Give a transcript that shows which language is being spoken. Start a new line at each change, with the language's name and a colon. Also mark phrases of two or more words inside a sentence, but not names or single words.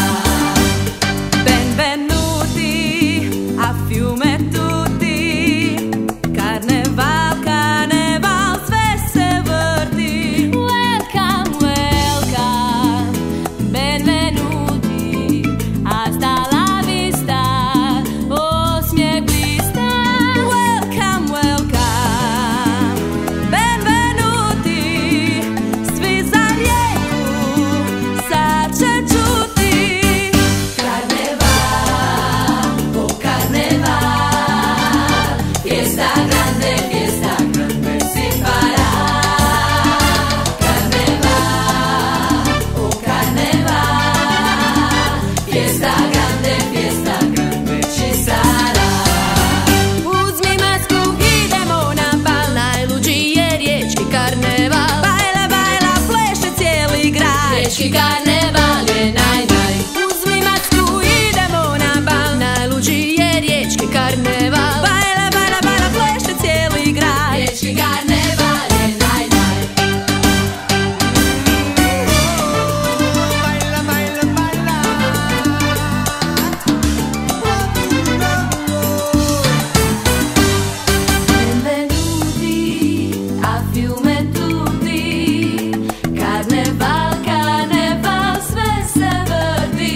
Italian: Benvenuti a Fiume tutti, Carneval, Carneval, feste verdi.
English: Welcome, welcome,
Italian: benvenuti,
Spanish: hasta la vista,
Croatian: osmiech blista.
English: Welcome, welcome,
Italian: benvenuti,
Croatian: svi za lijeku, sad će čuti.
Italian: Carneval, oh carneval, fiesta grande si farà. Carneval, oh carneval, fiesta grande ci sarà.
Croatian: Uzmi masku, idemo na bal, najluđi je riječki karneval. Bajla, bajla, pleše cijeli grad, Riječki karneval je naj. Uzmi masku, idemo na bal, najluđi je riječki karneval. Bajla, bajla, bajla, pleše cijeli grad. Riječki karneval je naj.
Italian: Benvenuti a Fiume tutti, Carneval, Carneval, feste verdi.